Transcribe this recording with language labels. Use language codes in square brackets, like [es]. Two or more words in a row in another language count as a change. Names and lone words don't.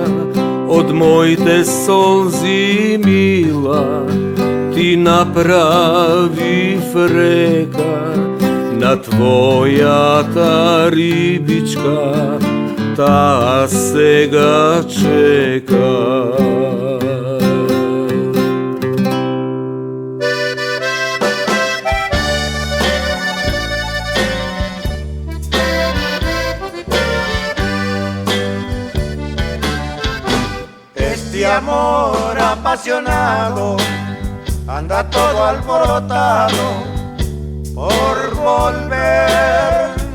[mk] Од моите солзи мила ти направи река, на твојата рибичка та сега чека. [es] Este amor apasionado anda todo alborotado por volver.